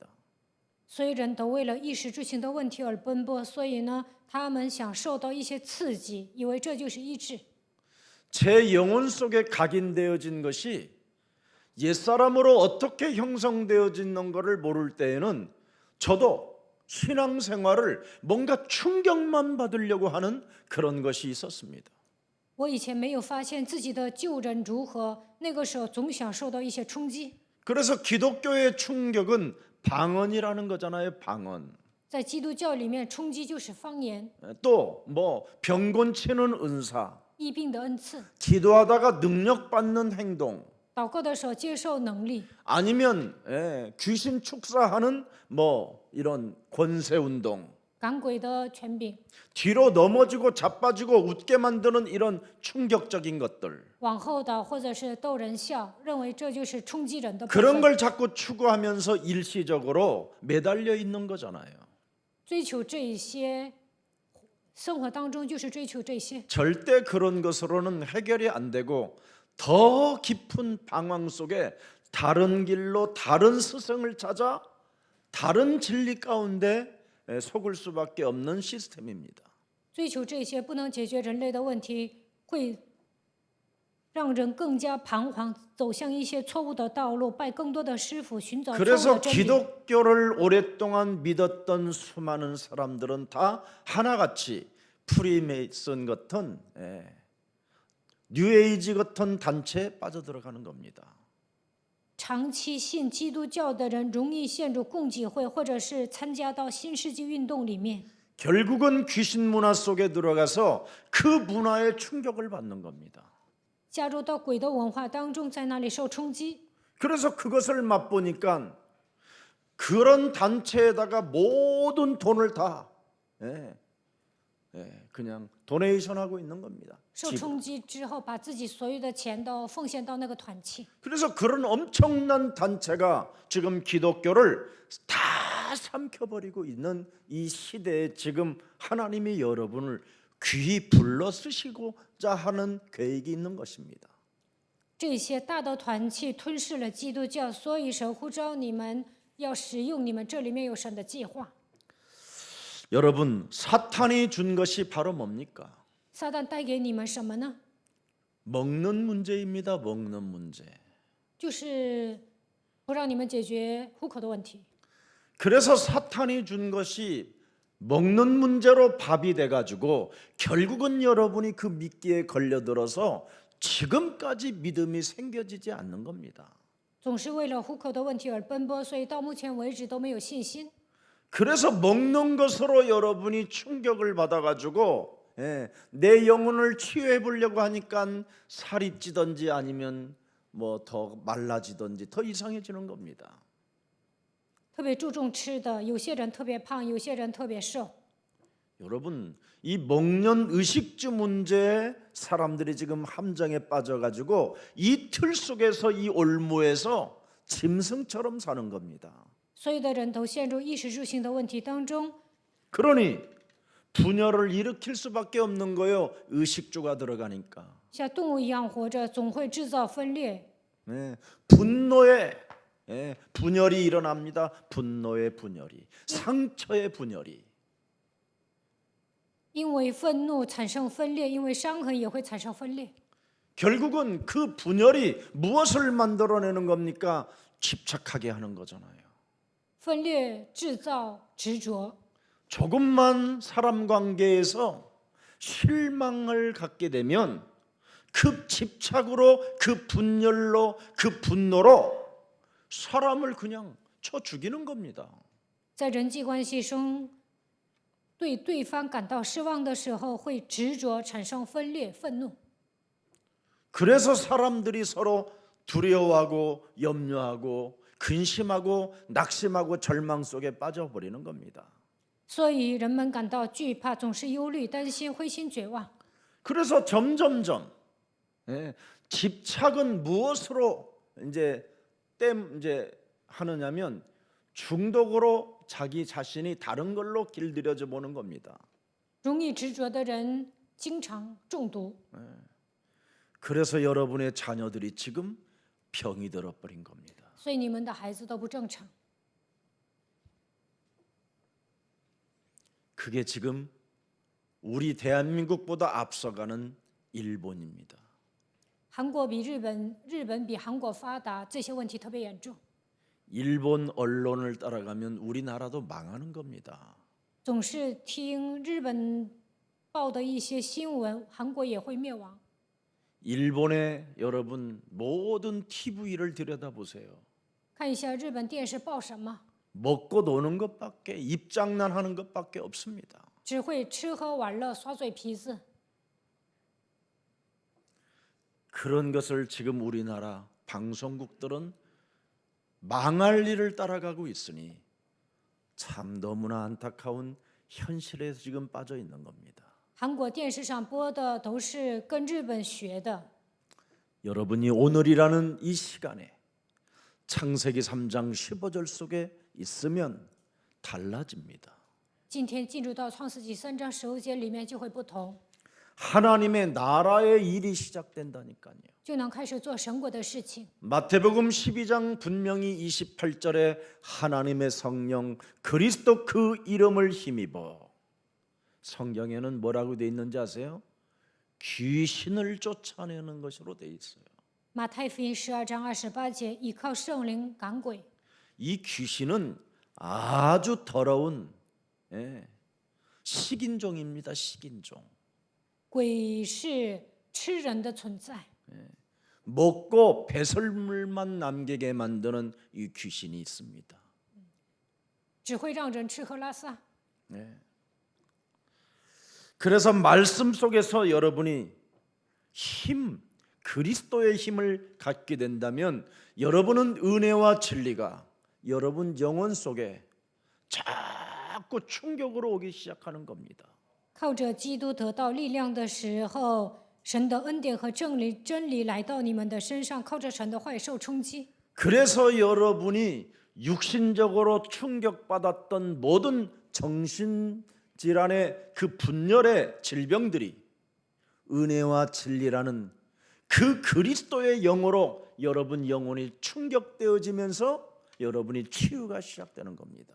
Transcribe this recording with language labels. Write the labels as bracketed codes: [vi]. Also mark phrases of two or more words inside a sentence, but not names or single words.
[zh] 所以人都为了衣食住行的问题而奔波，所以呢，他们想受到一些刺激，以为这就是医治。 [ko] 제 영혼 속에 각인되어진 것이 옛사람으로 어떻게 형성되어지는 것을 모를 때에는 저도 신앙생활을 뭔가 충격만 받으려고 하는 그런 것이 있었습니다. [zh] 我以前没有发现自己的旧人如何，那个时候总想受到一些冲击。 [ko] 그래서 기독교의 충격은 방언이라는 거잖아요. 방언. [zh] 在基督教里面，冲击就是方言， [ko] 또 뭐 병 고치는 은사, [zh] 疫病的恩赐， [ko] 기도하다가 능력 받는 행동, [zh] 祷告的时候接受能力， [ko] 아니면 귀신 축사하는 뭐 이런 권세 운동, [zh] 赶鬼的权柄， [ko] 뒤로 넘어지고 자빠지고 웃게 만드는 이런 충격적인 것들, [zh] 往后倒或者是逗人笑，认为这就是冲击人的部 [ko] 그런 [zh] 分。 [ko] 걸 자꾸 추구하면서 일시적으로 매달려 있는 거잖아요. [zh] 追求这一些，生活当中就是追求这些。 [ko] 절대 그런 것으로는 해결이 안 되고 더 깊은 방황 속에 다른 길로 다른 스승을 찾아 다른 진리 가운데 속을 수밖에 없는 시스템입니다. [zh] 追求这些不能解决人类的问题，会让人更加彷徨，走向一些错误的道路，拜更多的师傅，寻找错误 [ko] 그래서 [zh] 的真理。 [ko] 기독교를 오랫동안 믿었던 수많은 사람들은 다 하나같이 프리메이슨 같은 뉴에이지 같은 단체에 빠져들어가는 겁니다. [zh] 长期信基督教的人容易陷入共济会，或者是参加到新世纪运动里面， [ko] 결국은 귀신 문화 속에 들어가서 그 문화에 충격을 받는 겁니다. [zh] 加入到鬼的文化当中，在那里受冲击。 [ko] 그래서 그것을 맛보니까 그런 단체에다가 모든 돈을 다 그냥 도네이션하고 있는 겁니다. [zh] 受冲击之后，把自己所有的钱都奉献到那个团契。 [ko] 그래서 그런 엄청난 단체가 지금 기독교를 다 삼켜버리고 있는 이 시대에 지금 하나님이 여러분을 귀히 불러 쓰시고자 하는 계획이 있는 것입니다. [zh] 这些大的团契吞噬了基督教，所以神呼召你们要使用你们，这里面有神的计划。 [ko] 여러분, 사탄이 준 것이 바로 뭡니까? [zh] 撒旦带给你们什么呢？ [ko] 먹는 문제입니다. 먹는 문제. [zh] 就是不让你们解决户口的问题。 [ko] 그래서 사탄이 준 것이 먹는 문제로 밥이 돼가지고 결국은 여러분이 그 미끼에 걸려들어서 지금까지 믿음이 생겨지지 않는 겁니다. [zh] 总是为了户口的问题而奔波，所以到目前为止都没有信心。 [ko] 그래서 먹는 것으로 여러분이 충격을 받아가지고 내 영혼을 치유해 보려고 하니까 살이 찌든지 아니면 뭐 더 말라지든지 더 이상해지는 겁니다. [zh] 特别注重吃的，有些人特别胖，有些人特别瘦。 [ko] 여러분 이 먹는 의식주 문제에 사람들이 지금 함정에 빠져가지고 이 틀 속에서 이 올무에서 짐승처럼 사는 겁니다. [zh] 所有的人都陷入衣食住行的问题当中， [ko] 그러니 분열을 일으킬 수밖에 없는 거예요. 의식주가 들어가니까. [zh] 像动物一样活着，总会制造分裂。 [ko] 분노의 분열이 일어납니다. 분노의 분열이, 상처의 분열이. [zh] 因为愤怒产生分裂，因为伤痕也会产生分裂。 [ko] 결국은 그 분열이 무엇을 만들어내는 겁니까? 집착하게 하는 거잖아요. [zh] 分裂制造执着， [ko] 조금만 사람 관계에서 실망을 갖게 되면 그 집착으로, 그 분열로, 그 분노로 사람을 그냥 쳐 죽이는 겁니다. [zh] 在人际关系中，对对方感到失望的时候，会执着产生分裂、愤怒。 [ko] 그래서 사람들이 서로 두려워하고 염려하고 근심하고 낙심하고 절망 속에 빠져버리는 겁니다. [zh] 所以人们感到惧怕，总是忧虑、担心、灰心、绝望。 [ko] 그래서 점점점 집착은 무엇으로 이제 하느냐면 중독으로 자기 자신이 다른 걸로 길들여져 보는 겁니다. [zh] 容易执着的人经常中毒， [ko] 그래서 여러분의 자녀들이 지금 병이 들어버린 겁니다. [zh] 所以你们的孩子都不正常。 [ko] 그게 지금 우리 대한민국보다 앞서가는 일본입니다. [zh] 韩国比日本比韩国发达，这些问题特别严重。 [ko] 일본 언론을 따라가면 우리나라도 망하는 겁니다. [zh] 总是听日本报的一些新闻，韩国也会灭亡。 [ko] 일본의 여러분 모든 TV를 들여다보세요. [zh] 看一下日本电视报什么， [ko] 먹고 노는 것밖에 입장난하는 것밖에 없습니다. [zh] 只会吃喝玩乐、耍嘴皮子。 [ko] 그런 것을 지금 우리나라 방송국들은 망할 일을 따라가고 있으니 참 너무나 안타까운 현실에 지금 빠져 있는 겁니다. [zh] 韩国电视上播的都是跟日本学的。 [ko] 여러분이 오늘이라는 이 시간에 창세기 3장 15절 속에 있으면 달라집니다. [zh] 今天进入到创世纪3章15节里面就会不同， [ko] 하나님의 나라의 일이 시작된다니까요. [zh] 就能开始做神国的事情。 [ko] 마태복음 12장 분명히 28절에 하나님의 성령 그리스도 그 이름을 힘입어, 성경에는 뭐라고 돼 있는지 아세요? 귀신을 쫓아내는 것으로 돼 있어요. [zh] 马太福音12章28节，依靠圣灵赶鬼。 [ko] 이 귀신은 아주 더러운 식인종입니다. 식인종. [zh] 鬼是吃人的存在， [ko] 먹고 배설물만 남기게 만드는 이 귀신이 있습니다. [zh] 只会让人吃喝拉撒。 [ko] 그래서 말씀 속에서 여러분이 그리스도의 힘을 갖게 된다면 여러분은 은혜와 진리가 여러분 영혼 속에 자꾸 충격으로 오기 시작하는 겁니다. [zh] 靠着基督得到力量的时候，神的恩典和真理来到你们的身上，靠着神的话语受冲击。 [ko] 그래서 여러분이 육신적으로 충격받았던 모든 정신질환의 그 분열의 질병들이 은혜와 진리라는 그 그리스도의 영으로 여러분 영혼이 충격되어지면서 여러분이 치유가 시작되는 겁니다.